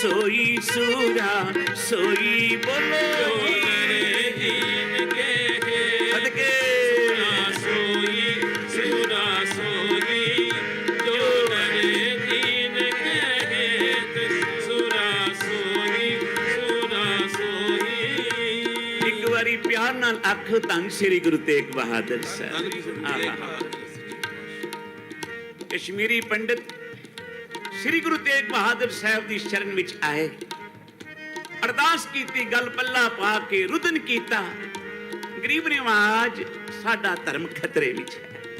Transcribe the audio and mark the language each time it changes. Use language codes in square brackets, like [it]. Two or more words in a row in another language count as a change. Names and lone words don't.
[pa] ਸੋਈ ਸੂਰਾ ਸੋਈ ਬੋਲੋ ਦੀਨ ਕੇ सदके ਸੋਈ ਸੂਰਾ ਸੋਈ ਜੋ ਡਰੇ ਦੀਨ ਕੇ ਹੇਤ ਸੂਰਾ ਸੋਈ ਇੱਕ ਬਾਰੀ ਪਿਆਰ ਨਾਲ ਆਖੋ ਧੰਨ ਸ੍ਰੀ ਗੁਰੂ ਤੇਗ ਬਹਾਦਰ ਸਾਹਿਬ ਕਸ਼ਮੀਰੀ ਪੰਡਿਤ ਸ੍ਰੀ ਗੁਰੂ ਤੇਗ ਬਹਾਦਰ ਸਾਹਿਬ ਕੀ ਸ਼ਰਨ ਵਿੱਚ ਆਏ ਅਰਦਾਸ ਕੀਤੀ ਗਲ ਪੱਲਾ ਪਾ ਕੇ ਰੁਦਨ ਕੀਤਾ ਗਰੀਬ ਨਿਵਾਜ ਸਾਡਾ ਧਰਮ ਖ਼ਤਰੇ ਵਿੱਚ ਹੈ